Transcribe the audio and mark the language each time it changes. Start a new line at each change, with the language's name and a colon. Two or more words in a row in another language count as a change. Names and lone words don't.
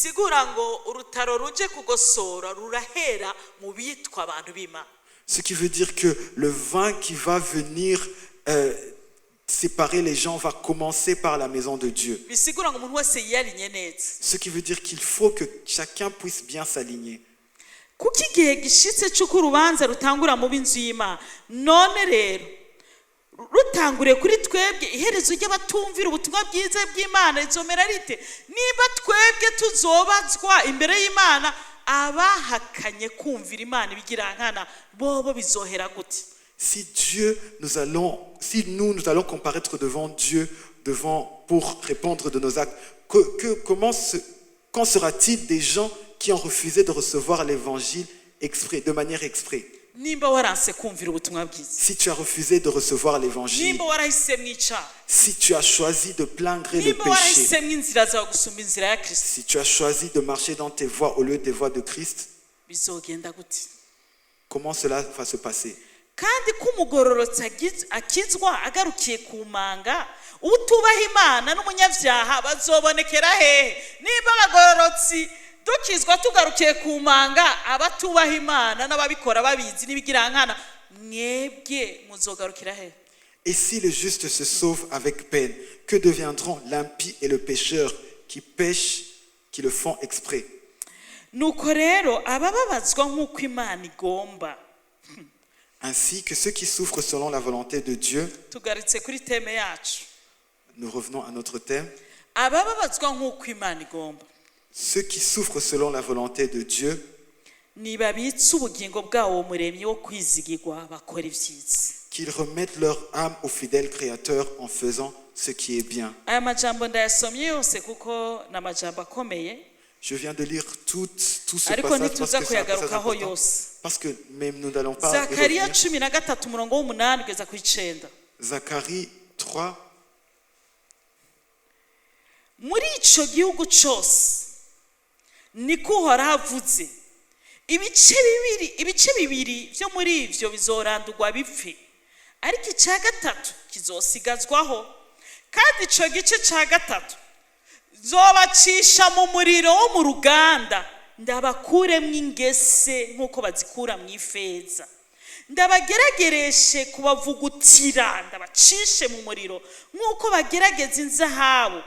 French: Ce qui veut dire que le vin qui va venir séparer les gens va commencer par la maison de Dieu. Ce qui veut dire qu'il faut que chacun puisse bien s'aligner.
Rundi: Rutangure kuri twebwe iherezo ry'abatumvira ubutumwa bwiza bw'Imana rizomera rite niba twebwe tuzobazwa imbere y'Imana abahakanye kumvira Imana ibigirankana bobo bizohera gute?
French: Si nous allons comparaître devant Dieu, pour répondre de nos actes, qu'en sera-t-il des gens qui ont refusé de recevoir l'évangile de manière exprès? Si tu as refusé de recevoir l'évangile, si tu as choisi de plaindre le péché, si tu as choisi de marcher dans tes voies au lieu des voies de Christ, comment cela va se passer?
Rundi: Kandi kumugororotsa akizwa agarukiye kumanga utubaha Imana n'umunyavyaha bazobonekera hehe? Niba abagororotsi dukizwa tugarukiye kumanga abatubaha Imana n'ababikora babizi n'ibigirankana mwebwe muzogarukira hehe?
French: Et si le juste se sauve avec peine, que deviendront l'impie et le pécheur qui pêchent, qui le font exprès?
Rundi: Nuko rero abababazwa nk'uko Imana igomba.
French: Ainsi que ceux qui souffrent selon la volonté de Dieu. Nous revenons à notre thème. Ceux qui souffrent selon la volonté de Dieu. Qu'ils remettent leur âme au fidèle Créateur en faisant ce qui est bien. Je viens de lire tout ce passage parce que même nous n'allons pas Zacharie 3.
Rundi: Muri ico gihugu cyose niko Uhoraho avuze, ibice bibiri byo muri ivyo bizorandurwa bipfe, ariko icya gatatu kizosigazwaho, kandi ico gice cya gatatu zobacisha mu muriro wo mu ruganda, ndabakuremwo ingese nk'uko bazikura mu ifeza, ndabageragereshe kubavugutira, ndabacishe mu muriro nk'uko bagerageza inzahabu.